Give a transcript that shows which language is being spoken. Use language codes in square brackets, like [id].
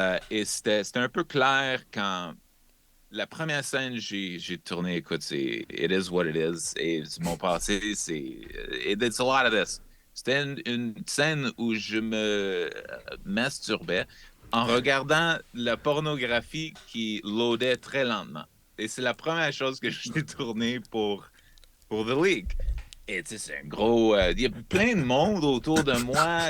[fr] Et c'était un peu clair quand la première scène j'ai tourné, écoute, c'est [en] It is what it is. [fr] Et mon passé, [en] it's a lot of this. [fr] C'était une scène où je me masturbais en regardant la pornographie qui loadait très lentement. Et c'est la première chose que j'ai tournée pour The League. Et tu sais, c'est un gros. Il y a plein de monde autour de moi.